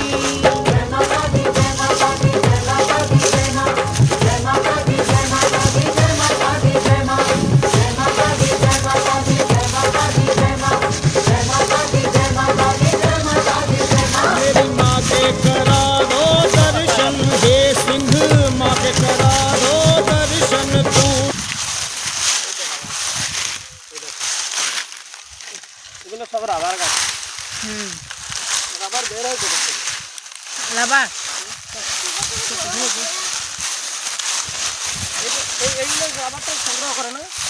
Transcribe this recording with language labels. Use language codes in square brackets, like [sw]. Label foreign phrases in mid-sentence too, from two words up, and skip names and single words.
[hi] मेरी माँ के करा दो दर्शन हे सिंह, माँ के करा दो दर्शन तू। [bn] এগুলো সব রাবার গাছ। রাবার বের হয় কোথা থেকে? রাবার এইগুলো রাবারটা সংগ্রহ করে না?